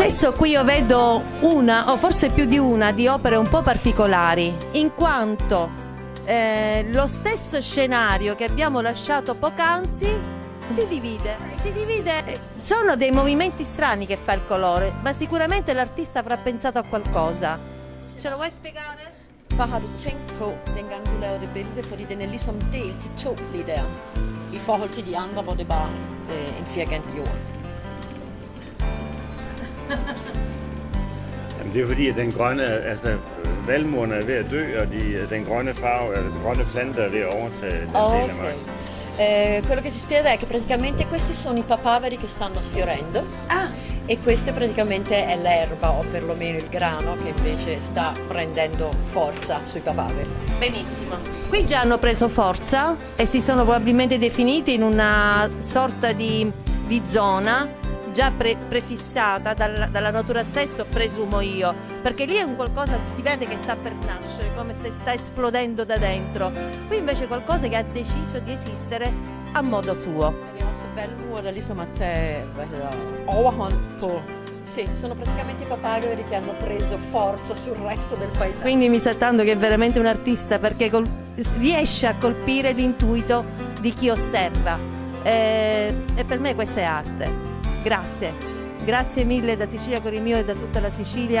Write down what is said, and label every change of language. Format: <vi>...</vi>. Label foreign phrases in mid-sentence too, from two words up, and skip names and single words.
<it>Adesso qui io vedo una, o forse più di una, di opere un po' particolari, in quanto lo stesso scenario che abbiamo lasciato poc'anzi si divide. Sono dei movimenti strani che fa il colore, ma sicuramente l'artista avrà pensato a qualcosa. Ce lo vuoi spiegare?</it> <da>Hvad har du tænkt på, dengang du lavede det billede? Fordi den er ligesom delt i to lige der, i forhold til de andre, hvor det bare en firkantet jord. Det er fordi, at den grønne, altså valmuerne er ved at dø, og den grønne farve, den grønne plante er ved at overtage den del af marken.</da> <it>Quello che ci spiega è che praticamente questi sono i papaveri che stanno sfiorendo e questa praticamente è l'erba o perlomeno il grano che invece sta prendendo forza sui papaveri. Benissimo. Qui già hanno preso forza e si sono probabilmente definiti in una sorta di zona già prefissata dalla natura stessa, presumo io, perché lì è un qualcosa, si vede che sta per nascere, come se sta esplodendo da dentro. Qui invece è qualcosa che ha deciso di esistere a modo suo.</it> <da>Det er også valmuer, der ligesom at tage overhånd på.</da> <it>Sì, sono praticamente i papaveri che hanno preso forza sul resto del paesaggio. Quindi mi sa tanto che è veramente un artista, perché riesce a colpire l'intuito di chi osserva. E per me questa è arte. Grazie mille da Sicilia Cuore Mio e da tutta la Sicilia.</it>